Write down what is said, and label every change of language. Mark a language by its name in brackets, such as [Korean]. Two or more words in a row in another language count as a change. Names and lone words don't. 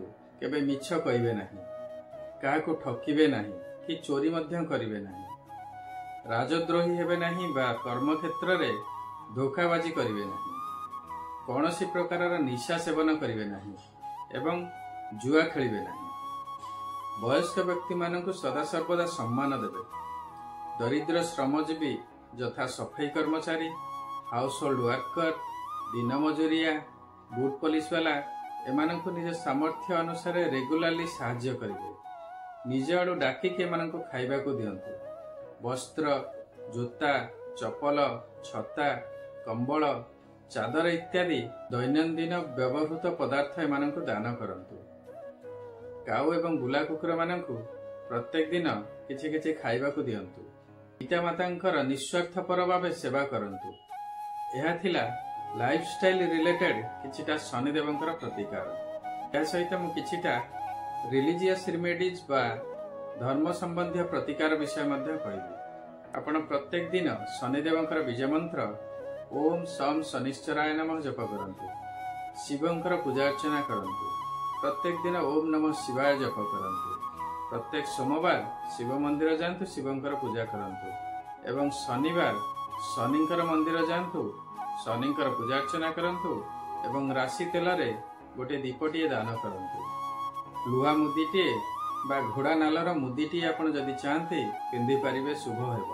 [Odia] କେବେ ମିଛ କହିବେ ନାହିଁ, କାହାକୁ ଠକିବେ ନାହିଁ କି ଚୋରି ମଧ୍ୟ କରିବେ ନାହିଁ, ରାଜଦ୍ରୋହୀ ହେବେ ନାହିଁ ବା କର୍ମ କ୍ଷେତ୍ରରେ ଧୋକାବାଜି କରିବେ ନାହିଁ, କୌଣସି ପ୍ରକାରର ନିଶା ସେବନ କରିବେ ନାହିଁ ଏବଂ ଜୁଆ ଖେଳିବେ ନାହିଁ। ବୟସ୍କ ବ୍ୟକ୍ତି ମାନଙ୍କୁ ସଦା ସର୍ବଦା ସମ୍ମାନ ଦେବେ। ଦରିଦ୍ର ଶ୍ରମଜୀବୀ ଯଥା ସଫେଇ କର୍ମଚାରୀ, [English] household worker, [Odia] , ଦିନ ମଜୁରିଆ, ବୁଟ ପୋଲିସ ୱାଲା ଏମାନଙ୍କୁ ନିଜ ସାମର୍ଥ୍ୟ ଅନୁସାରେ ରେଗୁଲାରଲି ସାହାଯ୍ୟ କରିବେ। ନିଜ ଆଡ଼କୁ ଡାକି ଏମାନଙ୍କୁ ଖାଇବାକୁ ଦିଅନ୍ତୁ। ବସ୍ତ୍ର, ଜୋତା, ଚପଲ, ଛତା, କମ୍ବଳ, ଚାଦର ଇତ୍ୟାଦି ଦୈନନ୍ଦିନ ବ୍ୟବହୃତ ପଦାର୍ଥ ଏମାନଙ୍କୁ ଦାନ କରନ୍ତୁ। କାଉ ଏବଂ ବୁଲା କୁକୁର ମାନଙ୍କୁ ପ୍ରତ୍ୟେକ ଦିନ କିଛି କିଛି ଖାଇବାକୁ ଦିଅନ୍ତୁ। ପିତା ମାତାଙ୍କର ନିସ୍ୱାର୍ଥପର ଭାବେ ସେବା କରନ୍ତୁ। ଏହା ଥିଲା [English] lifestyle related [Odia] କିଛିଟା ଶନିଦେବଙ୍କର ପ୍ରତିକାର। ଏହା ସହିତ ମୁଁ କିଛିଟା [English] religious remedies [Odia] ବା ଧର୍ମ ସମ୍ବନ୍ଧୀ ପ୍ରତିକାର ବିଷୟ ମଧ୍ୟ କହିବି। ଆପଣ ପ୍ରତ୍ୟେକ ଦିନ ଶନିଦେବଙ୍କର ବୀଜ ମନ୍ତ୍ର [Sanskrit] ओम सम शनिश्चराय नमः [Odia] ଜପ କରନ୍ତୁ। ଶିବଙ୍କର ପୂଜା ଅର୍ଚ୍ଚନା କରନ୍ତୁ। ପ୍ରତ୍ୟେକ ଦିନ [Sanskrit] ओम नमः शिवाय [Odia] ଜପ କରନ୍ତୁ। ପ୍ରତ୍ୟେକ ସୋମବାର ଶିବ ମନ୍ଦିର ଯାଆନ୍ତୁ, ଶିବଙ୍କର ପୂଜା କରନ୍ତୁ ଏବଂ ଶନିବାର ଶନିଙ୍କର ମନ୍ଦିର ଯାଆନ୍ତୁ, ଶନିଙ୍କର ପୂଜା ଅର୍ଚ୍ଚନା କରନ୍ତୁ ଏବଂ ରାଶି ତେଲରେ ଗୋଟେ ଦୀପଟିଏ ଦାନ କରନ୍ତୁ। ଲୁହା ମୁଦିଟେ ବା ଘୋଡ଼ା ନାଳର ମୁଦିଟି ଆପଣ ଯଦି ଚାହାନ୍ତେ ପିନ୍ଧି ପାରିବେ ଶୁଭ ହେବ।